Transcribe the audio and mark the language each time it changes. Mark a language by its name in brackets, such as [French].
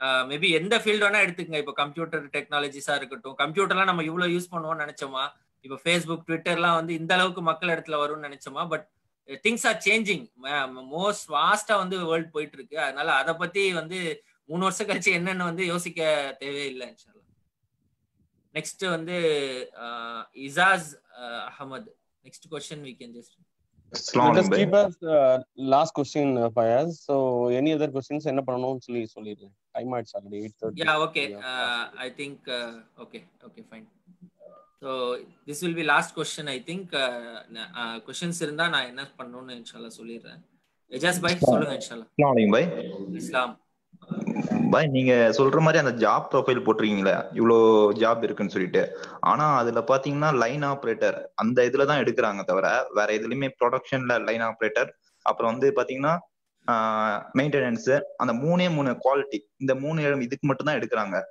[Tamil] Maybe எந்த field வேணா எடுத்துக்கங்க. இப்போ கம்ப்யூட்டர் டெக்னாலஜிஸா இருக்கட்டும், கம்ப்யூட்டர்லாம் நம்ம இவ்வளவு யூஸ் பண்ணுவோம்னு நினைச்சோமா? இப்போ ஃபேஸ்புக் ட்விட்டர்லாம் வந்து இந்த அளவுக்கு மக்கள் இடத்துல வரும்னு நினைச்சோமா? [English] But things are changing. [Tamil] Most வாஸ்டா வந்து வேர்ல்ட் போயிட்டு இருக்கு. அதனால அதை பத்தி வந்து 3 வருஷம் கழிச்சு என்னன்னு வந்து யோசிக்க தேவையில்லை. நெக்ஸ்ட் வந்து Ijaz Ahmed. [English] Next question we can just just keep us last question Fayaz. So any other questions [Tamil] என்ன பண்ணனும்னு சொல்லிடுங்க. டைம் ஆயிடுச்சு already 8:30. [English] Yeah, okay. I think okay fine. So this will be last question. [Tamil] I think questions இருந்தா நான் என்ன பண்ணனும்னு இன்ஷாஅல்லாஹ் சொல்லிறேன். எஜாஸ் பாய் சொல்லுங்க இன்ஷாஅல்லாஹ். அஸ்ஸலாமு அலைக்கும் பாய். இஸ்லாம் பாய், நீங்க சொல்ற மாதிரி அந்த ஜாப் ப்ரொஃபைல் போட்டிருக்கீங்களா, இவ்வளோ ஜாப் இருக்குன்னு சொல்லிட்டு. ஆனா அதுல பாத்தீங்கன்னா லைன் ஆப்ரேட்டர் அந்த இதுலதான் எடுக்கிறாங்க தவிர வேற எதுலயுமே ப்ரொடக்ஷன்ல லைன் ஆப்ரேட்டர், அப்புறம் வந்து பாத்தீங்கன்னா மெயின்டெனன்ஸ், அந்த 3 குவாலிட்டி, இந்த 3 இதுக்கு மட்டும் தான் எடுக்கிறாங்க.